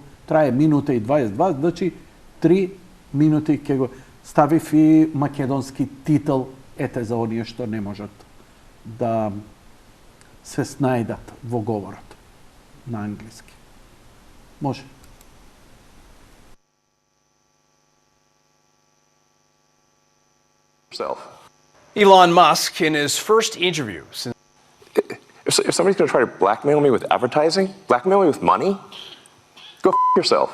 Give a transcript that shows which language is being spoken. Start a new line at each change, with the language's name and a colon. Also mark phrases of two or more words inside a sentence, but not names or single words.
Macedonian: Трае минута и 22, значи 3 минути ќе го ставив и македонски титул, ете за оние што не можат да се снајдат во говорот на англиски. Може.
English: Elon Musk, in his first interview since... If somebody's going to try to blackmail me with advertising, blackmail me with money, go yourself.